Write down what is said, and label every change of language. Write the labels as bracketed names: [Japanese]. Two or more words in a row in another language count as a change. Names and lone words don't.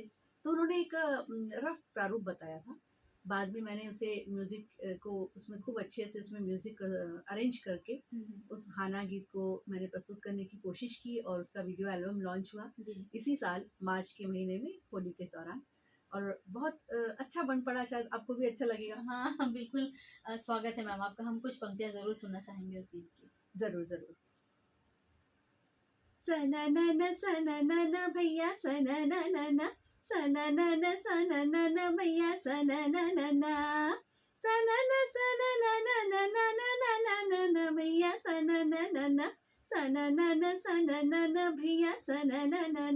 [Hindi] तो उन्होंने एक रफ प्रारूप बताया था। बाद में मैंने उसे म्यूज़िक को उसमें खूब अच्छे से उसमें म्यूज़िक अरेंज करके उस गाना गीत को मैंने प्रस्तुत करने की कोशिश की, और उसका वीडियो एल्बम लॉन्च हुआ जी, इसी साल मार्च के महीने में, होली के दौरान। और बहुत अच्छा बन पड़ा, शायद आपको भी अच्छा लगेगा। हाँ, हाँ, बिल्कुल। स्वागत है मैम आपका, हम कुछ पंक्तियां जरूर सुनना चाहेंगे उस गीत की। ज़रूर ज़रूर। सननन सननन भैया सननन, सननन सननन भैया सननन, सनन सननन भैया सननन, सननन सननन भैया सननन।